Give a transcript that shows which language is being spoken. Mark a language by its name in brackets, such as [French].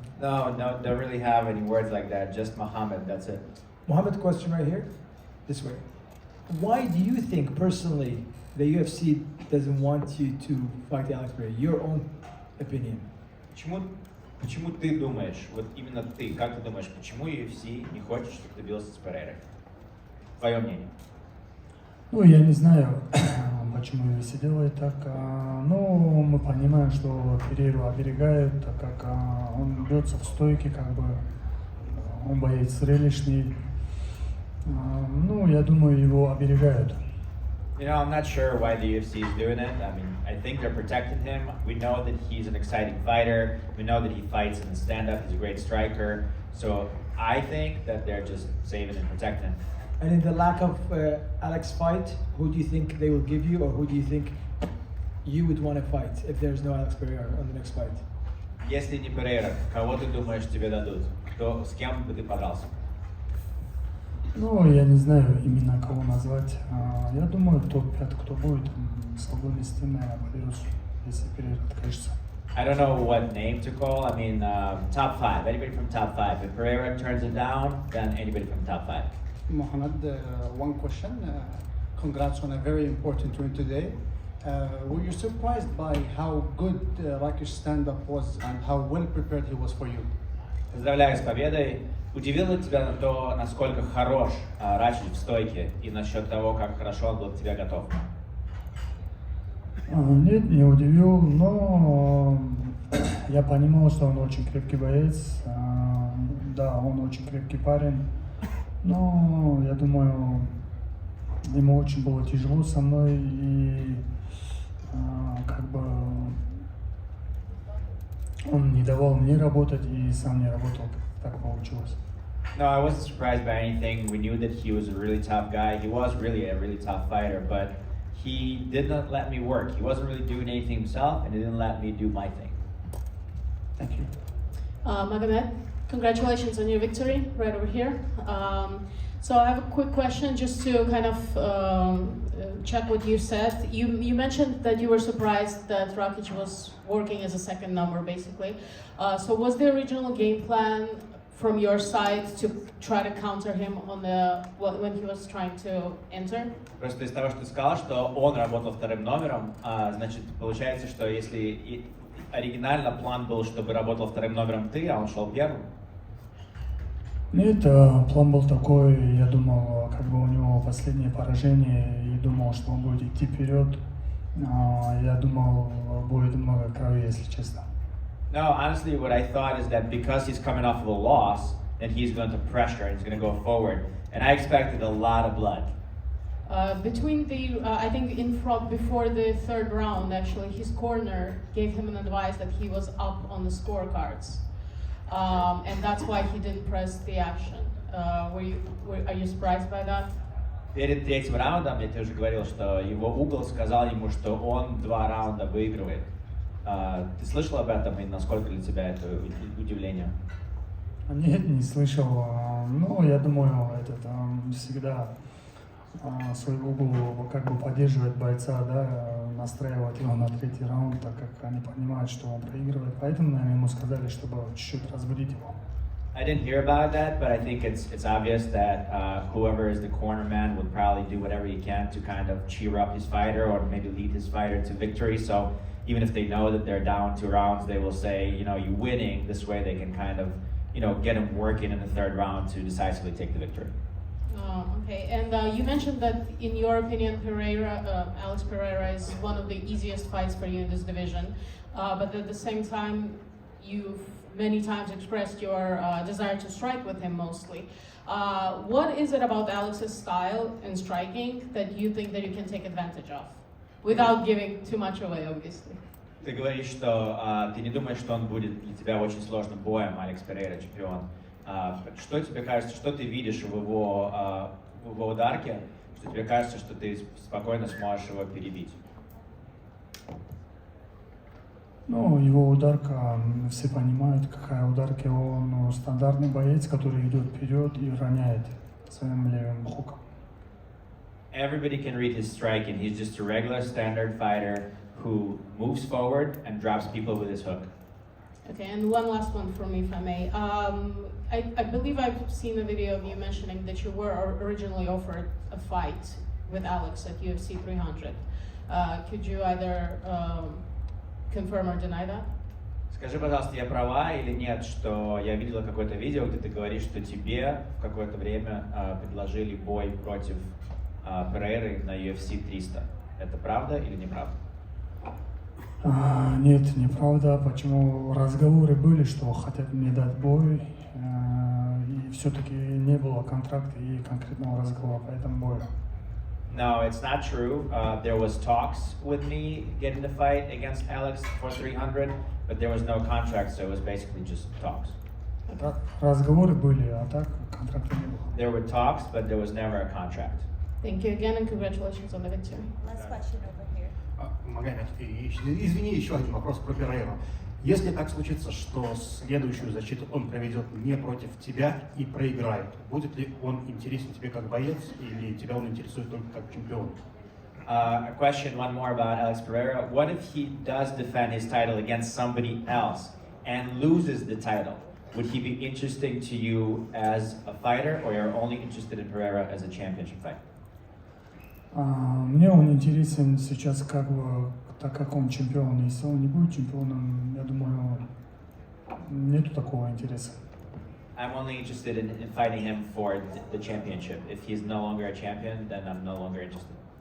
[English] No, don't really have any words like that. Just Muhammad. That's it. Mohammed, question right here, this way. Why do you think personally the UFC doesn't want you to fight Alex Pereira? Your own opinion. [Russian] Почему ты думаешь, вот именно ты, как ты думаешь, почему UFC не хочет, чтобы ты бился с Перейрой? Твое мнение. Ну, я не знаю, почему UFC делает так. Но мы понимаем, что Перейру оберегают, так как он бьется в стойке, как бы он боец зрелищный. Ну, я думаю, его оберегают. [English] You know, I'm not sure why the UFC is doing it. I mean, I think they're protecting him. We know that he's an exciting fighter. We know that he fights in the stand-up. He's a great striker. So I think that they're just saving and protecting him. And in the lack of Alex fight, who do you think they will give you, or who do you think you would want to fight if there's no Alex Pereira on the next fight? [Russian] Если не Перейра, кого ты думаешь тебе дадут? Кто, с кем бы ты подрался? Ну, я не знаю именно кого назвать. Я думаю, топ-5, кто будет, свободный с тем, наверное, Беларусь, если Перейра откажется. [English] I don't know what name to call. I mean, top 5. Anybody from top 5. If Pereira turns it down, then anybody from top 5. Mohamed, one question. Congrats on a very important win today. Were you surprised by how good Rakich's stand-up was and how well prepared he was for you? [Russian] Поздравляю с победой. Удивило тебя на то, насколько хорош Рачич в стойке и насчет того, как хорошо он был к тебе готов? Нет, не удивил, но я понимал, что он очень крепкий боец. Да, он очень крепкий парень, но я думаю, ему очень было тяжело со мной, и как бы он не давал мне работать и сам не работал, так получилось. [English] No, I wasn't surprised by anything. We knew that he was a really tough guy. He was really a really tough fighter, but he did not let me work. He wasn't really doing anything himself, and he didn't let me do my thing. Thank you. Magomed, congratulations on your victory right over here. So I have a quick question just to kind of check what you said. You mentioned that you were surprised that Rakic was working as a second number, basically. So was the original game plan from your side to try to counter him on when he was trying to enter? [Russian] Просто из того, что ты сказал, что он работал вторым номером, значит, получается, что если оригинально план был, чтобы работал вторым номером ты, а он шел первым? Нет, план был такой, я думал, как бы у него последнее поражение, и думал, что он будет идти вперед. Я думал, будет много крови, если честно. [English] No, honestly, what I thought is that because he's coming off of a loss, then he's going to pressure and he's going to go forward. And I expected a lot of blood. I think in front, before the third round, actually, his corner gave him an advice that he was up on the scorecards. And that's why he didn't press the action. Are you surprised by that? [Russian] Перед третьим раундом я тебе уже говорил, что его угол сказал ему, что он 2 раунда выигрывает. Ты слышал об этом и насколько для тебя это удивление? Нет, не слышал. Ну, я думаю, всегда свой угол как бы поддерживает бойца, да, настраивать его на третий раунд, так как они понимают, что он проигрывает. Поэтому, наверное, ему сказали, чтобы чуть-чуть разбудить его. [English] I didn't hear about that, but I think it's obvious that whoever is the corner man would probably do whatever he can to kind of cheer up his fighter or maybe lead his fighter to victory. So even if they know that they're down 2 rounds, they will say, you know, you're winning. This way they can kind of, you know, get him working in the third round to decisively take the victory. Okay, and you mentioned that in your opinion, Alex Pereira is one of the easiest fights for you in this division, but at the same time, you've many times expressed your desire to strike with him mostly. What is it about Alex's style in striking that you think that you can take advantage of, without giving too much away, obviously? [Russian] Ты говоришь, что ты не думаешь, что он будет для тебя очень сложным боем, Алекс Перейра, чемпион. Что тебе кажется, что ты видишь в его ударке, что тебе кажется, что ты спокойно сможешь его перебить? Ну, его ударка, все понимают, какая ударка, он стандартный боец, который идет вперед и роняет своим левым хуком. [English] Everybody can read his striking. He's just a regular standard fighter who moves forward and drops people with his hook. Okay, and one last one from me, if I may. I believe I've seen a video of you mentioning that you were originally offered a fight with Alex at UFC 300. Could you either confirm or deny that? [Russian] Скажи, пожалуйста, я права или нет, что я видела какое-то видео, где ты говоришь, что тебе в какое-то время предложили бой против Перейры на UFC 300. Это правда или неправда? Нет, неправда. Почему разговоры были, что хотят мне дать бой, и все-таки не было контракта и конкретного разговора по этому бою. [English] No, it's not true. There was talks with me getting the fight against Alex for 300, but there was no contract, so it was basically just talks. [Russian] Разговоры были, а так контракта не было. [English] There were talks, but there was never a contract. Thank you again and congratulations on the victory. Last question over here. [Russian] Магомед, извини, еще один вопрос про Перейру. Если так случится, что следующую защиту он проведет не против тебя и проиграет, будет ли он интересен тебе как боец или тебя он интересует только как чемпион? [English] A question, one more about Alex Pereira. What if he does defend his title against somebody else and loses the title? Would he be interesting to you as a fighter, or you're only interested in Pereira as a championship fight? [Russian] Мне он интересен сейчас как бы, так как он чемпион. Если он не будет чемпионом, я думаю, нету такого интереса. [English] I'm only interested in fighting him for the championship. If he's no longer a champion, then I'm no longer interested.